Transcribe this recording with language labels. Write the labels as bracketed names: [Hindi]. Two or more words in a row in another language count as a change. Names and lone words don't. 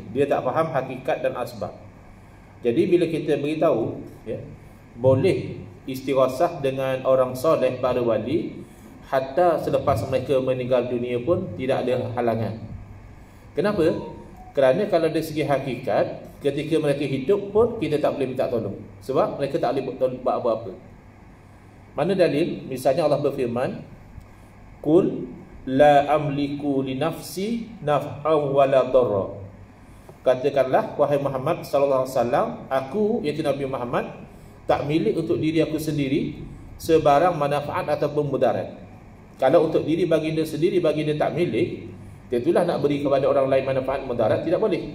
[Malay] Dia tak faham hakikat dan asbab. Jadi bila kita beritahu, boleh istighasah dengan orang soleh, para wali, hatta selepas mereka meninggal dunia pun tidak ada halangan. Kenapa? Kerana kalau dari segi hakikat, ketika mereka hidup pun kita tak boleh minta tolong, sebab mereka tak boleh buat apa-apa. Mana dalil? Misalnya Allah berfirman, [Arabic] قل لا أملك لنفسي نفعا ولا ضرا. [Malay] Katakanlah wahai Muhammad [Arabic] صلى الله عليه وسلم, [Malay] aku iaitu Nabi Muhammad tak milik untuk diri aku sendiri sebarang manfaat ataupun mudarat. Kalau untuk diri baginda sendiri, baginda tak milik, tentulah nak beri kepada orang lain manfaat mudarat tidak boleh.